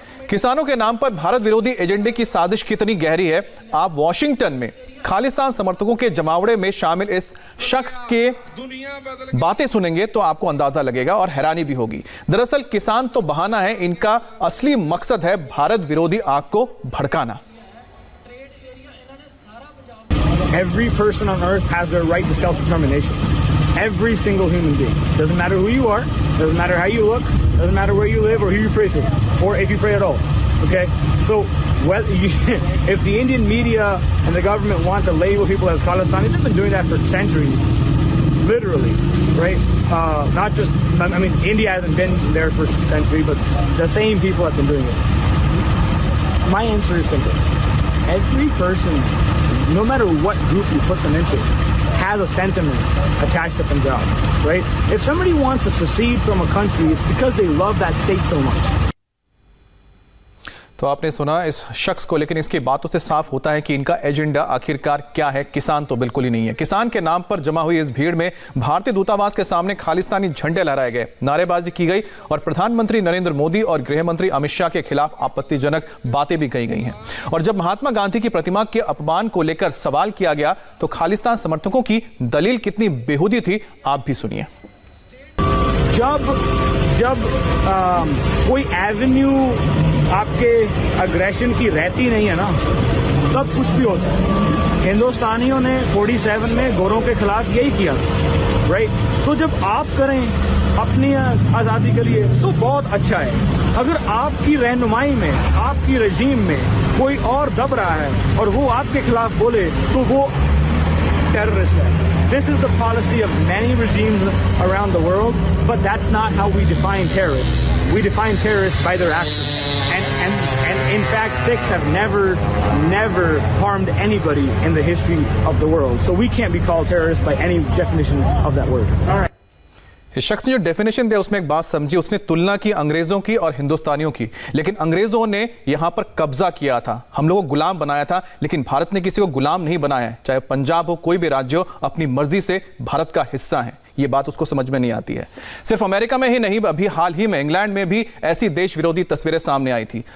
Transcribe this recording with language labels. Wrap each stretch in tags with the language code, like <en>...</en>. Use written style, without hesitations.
<hi>किसानों के नाम पर भारत विरोधी एजेंडे की साजिश कितनी गहरी है, आप वॉशिंगटन में खालिस्तान समर्थकों के जमावड़े में शामिल इस शख्स के बातें सुनेंगे तो आपको अंदाजा लगेगा और हैरानी भी होगी। दरअसल किसान तो बहाना है, इनका असली मकसद है भारत विरोधी आग को भड़काना।</hi> <en>Every person on earth has their right to self-determination. Every single human being. Doesn't matter who you are, doesn't matter how you look, doesn't matter where you live or who you pray to, or if you pray at all. Okay? So, if the Indian media and the government want to label people as Khalistanis, they've been doing that for centuries. Literally. Right? Not just, I mean, India hasn't been there for a century, but the same people have been doing it. My answer is simple. Every person, no matter what group you put them into, has a sentiment attached to Punjab, right? If somebody wants to secede from a country, it's because they love that state so much.</en> <hi>तो आपने सुना इस शख्स को, लेकिन इसकी बातों से साफ होता है कि इनका एजेंडा आखिरकार क्या है। किसान तो बिल्कुल ही नहीं है। किसान के नाम पर जमा हुई इस भीड़ में भारतीय दूतावास के सामने खालिस्तानी झंडे लहराए गए, नारेबाजी की गई और प्रधानमंत्री नरेंद्र मोदी और गृह मंत्री अमित शाह के खिलाफ आपत्तिजनक बातें भी कही गई हैं। और जब महात्मा गांधी की प्रतिमा के अपमान को लेकर सवाल किया गया तो खालिस्तान समर्थकों की दलील कितनी बेहूदी थी, आप भी सुनिए। जब कोई एवेन्यू आपके अग्रेशन की रहती नहीं है ना, तब कुछ भी होता है। हिंदुस्तानियों ने 47 में गोरों के खिलाफ यही किया, राइट? तो जब आप करें अपनी आज़ादी के लिए तो बहुत अच्छा है। अगर आपकी रहनुमाई में, आपकी रजीम में कोई और दब रहा है और वो आपके खिलाफ बोले तो वो टेररिस्ट है।</hi> <en>This is the policy of many regimes around the world, but that's not how we define terrorists. We define terrorists by their actions. And in fact, Sikhs have never harmed anybody in the history of the world. So we can't be called terrorists by any definition of that word. All right.</en> <hi>इस शख्स ने जो definition दिया उसमें एक बात समझी, उसने तुलना की अंग्रेजों की और हिंदुस्तानियों की। लेकिन अंग्रेजों ने यहां पर कब्जा किया था, हम लोगों को गुलाम बनाया था, लेकिन भारत ने किसी को गुलाम नहीं बनाया है। चाहे पंजाब हो, कोई भी राज्य हो, अपनी मर्जी से भारत का हिस्सा है। ये बात उसको समझ में नहीं आती है। सिर्फ अमेरिका में ही नहीं, अभी हाल ही में इंग्लैंड में भी ऐसी देश विरोधी तस्वीरें सामने आई थी।</hi>